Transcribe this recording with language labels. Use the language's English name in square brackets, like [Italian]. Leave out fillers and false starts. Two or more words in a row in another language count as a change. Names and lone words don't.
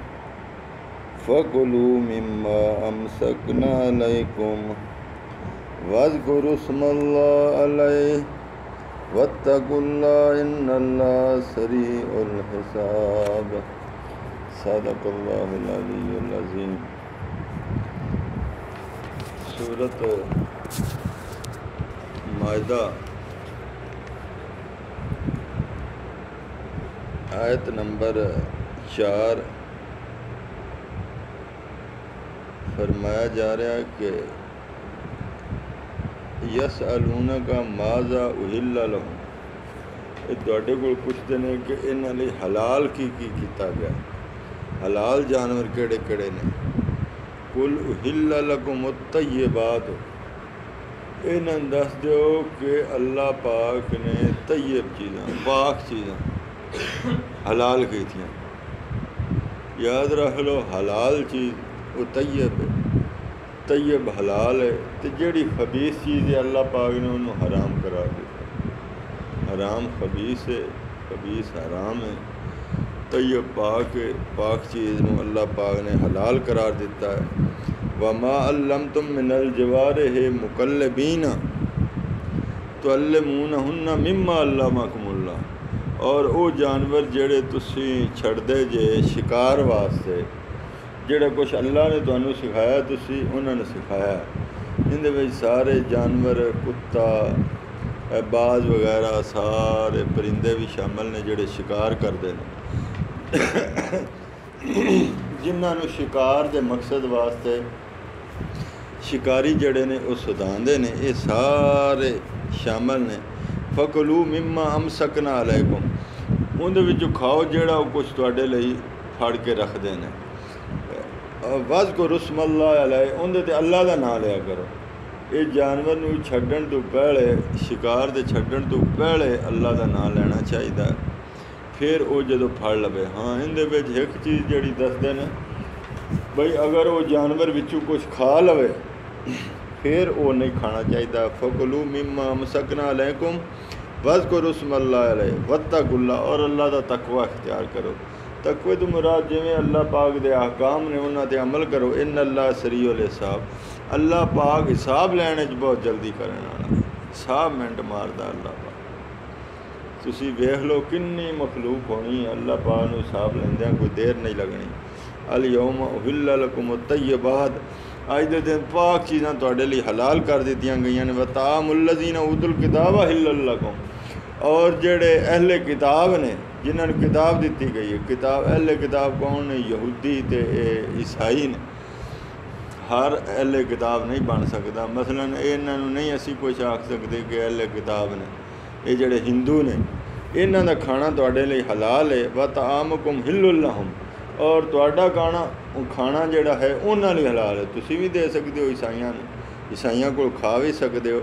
[Arabic] فكلوا مما أمسكنا عليكم واذكروا اسم الله عليه واتقوا الله إن الله سريع الحساب صدق الله العلي العظيم [Punjabi] سورت مائدہ آیت نمبر 4 فرمایا جا رہا ہے کہ [Arabic] يسألونك ماذا أحل لهم [Punjabi] ایہہ تہاڈے کول پچھدے نے کہ انہاں لئی حلال کی کیتا گیا حلال جانور کہیڑے کہیڑے نے [Arabic] قل أحل لكم الطيبات [Punjabi] انہاں دس دو کہ اللہ پاک نے طیب چیزاں پاک چیزاں حلال کی تھی. یاد رکھ لو حلال چیز اوہ طیب ہے، طیب حلال ہے تو جہیڑی خبیث چیز ہے اللہ پاک نے انہوں نے حرام قرار دتا. حرام خبیث ہے، خبیث حرام ہے، طیب پاک ہے، پاک چیز کو اللہ پاک نے حلال قرار دتا ہے. [Arabic] وما علمتم من الجوارح مكلبين تعلمونهن مما علمكم الله [Punjabi] اور اوہ جانور جیہڑے تسی چھڈدے جے شکار واسطے جیہڑا کجھ اللہ نے تہانوں سکھایا تسی انہوں نے سکھایا. ایہدے وچ سارے جانور کتا باز وغیرہ سارے پرندے بھی شامل نے جیہڑے شکار کرتے ہیں جنہوں نے شکار کے مقصد واسطے شکاری جڑے نے اوہ سدانڈے نے ایہہ سارے شامل نے. [Arabic] فكلوا مما أمسكن عليكم [Punjabi] اوہدے وچوں کھاؤ جیہڑا اوہ کجھ تہاڈے لئی پھڑ کے رکھتے ہیں. [Arabic] واذكروا اسم الله عليه [Punjabi] اوہدے تے اللہ دا ناں لیا کرو. ایہہ جانور نوں چھڈن توں پہلے شکار دے چھڈن توں پہلے اللہ دا ناں لینا چاہیے پھر اوہ جدوں پھڑ لوے. ہاں ایہدے وچ اک چیز جہیڑی دسدے نے بئی اگر اوہ جانور وچوں کجھ کھا لوے پھر اوہ نہیں کھانا چاہیے. [Arabic] فكلوا مما أمسكن عليكم واذكروا اسم الله عليه واتقوا الله [Punjabi] اور اللہ دا تقویٰ اختیار کرو. تقوے توں مراد جویں اللہ پاک دے احکام نے انہاں تے عمل کرو. [Arabic] إن الله سريع الحساب [Punjabi] اللہ پاک حساب لین چ بہت جلدی کرنے والا حساب منٹ ماردا اللہ پاک. تسی ویکھ لو کنی مخلوق ہونی اللہ پاک نوں حساب لیندیاں کوئی دیر نہیں لگنی. [Arabic] اليوم أحل لكم الطيبات [Punjabi] اج دے دن پاک چیزاں تہاڈے لئی حلال کر دتیاں گئیاں نے. [Arabic] وطعام الذين أوتوا الكتاب حل لكم [Punjabi] اور جیہڑے اہل کتاب نے جنہوں نے کتاب دی گئی ہے. کتاب اہل کتاب کون نے؟ یہودی تے عیسائی نے. ہر اہل کتاب نہیں بن سکتا. مثلاً انہاں نوں نہیں اسی کجھ آکھ سکتے کہ اہل کتاب نے ایہہ جیہڑے ہندو نے انہاں دا کھانا تہاڈے لئی حلال ہے. [Arabic] وطعامكم حل لهم [Punjabi] اور تہاڈا کھانا جہیڑا ہے انہاں لئی حلال ہے. تسی بھی دے سکتے ہو عیسائیاں نوں، عیسائیاں کول کھا بھی سکتے ہو.